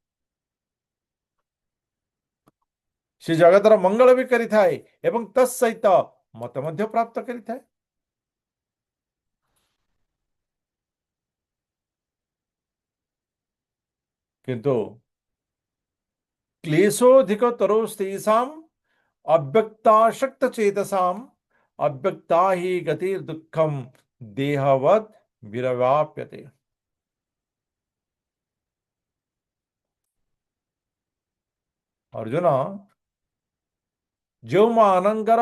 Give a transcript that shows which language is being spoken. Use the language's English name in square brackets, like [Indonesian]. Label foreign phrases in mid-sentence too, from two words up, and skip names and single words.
[Odia] ସେ ଜଗତର ମଙ୍ଗଳ ବି କରିଥାଏ ଏବଂ ତତ୍ସହିତ ମତେ ମଧ୍ୟ ପ୍ରାପ୍ତ କରିଥାଏ। [Sanskrit] କିନ୍ତୁ क्लेशोऽधिकतरोस्तेषाम् अव्यक्ताशक्तचेतसाम् अव्यक्ता ही गतिर्दुःखम देहवत् विरवाप्यते। अर्जुन, [Odia] ଯେଉଁମାନଙ୍କର